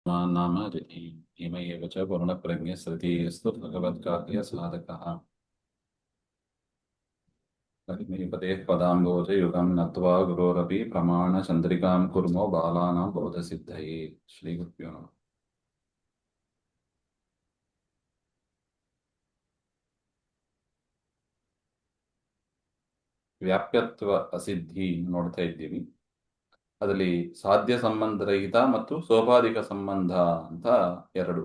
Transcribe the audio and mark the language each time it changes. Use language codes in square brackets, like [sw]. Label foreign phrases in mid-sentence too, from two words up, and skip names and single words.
[sa] नाम इम एव च पूर्णप्रज्ञस्थितिस्तु भगवत्कार्यसाधकः पदेः पदाम्बोजयुगं नत्वा गुरोरपि प्रमाणचन्द्रिकां कुर्मो बालानां बोधसिद्धये श्रीगुरुभ्यो नमः [kn] ವ್ಯಾಪ್ಯತ್ವ ಅಸಿದ್ಧಿ ನೋಡ್ತಾ ಇದ್ದೀವಿ. ಅದರಲ್ಲಿ ಸಾಧ್ಯ ಸಂಬಂಧ ರಹಿತ ಮತ್ತು ಸೋಪಾಧಿಕ ಸಂಬಂಧ ಅಂತ ಎರಡು.